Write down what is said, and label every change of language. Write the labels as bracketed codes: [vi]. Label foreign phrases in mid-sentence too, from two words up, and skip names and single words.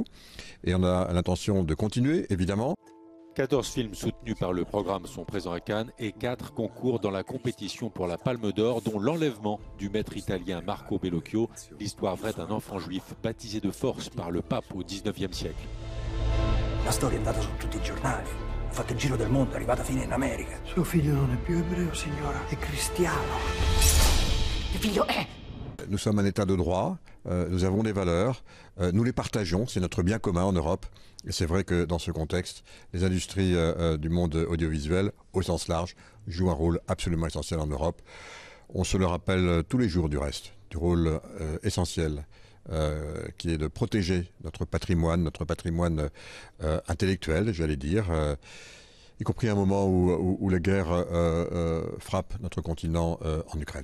[fr] Et on a l'intention de continuer, évidemment. 14 films soutenus par le programme sont présents à Cannes et 4 concourent dans la compétition pour la Palme d'Or, dont l'enlèvement du maître italien Marco Bellocchio, l'histoire vraie d'un enfant juif baptisé de force par le pape au XIXe siècle. [it] La storia è andata su tutti i giornali, ha fatto il giro del mondo, è arrivata fino in America. Suo figlio non è più ebreo, signora, è cristiano. Che figlio è? [fr] Nous sommes un État de droit, nous avons des valeurs, nous les partageons, c'est notre bien commun en Europe. Et c'est vrai que dans ce contexte, les industries du monde audiovisuel, au sens large, jouent un rôle absolument essentiel en Europe. On se le rappelle tous les jours du reste, du rôle essentiel qui est de protéger notre patrimoine intellectuel, j'allais dire, y compris à un moment où la guerre frappe notre continent en Ukraine.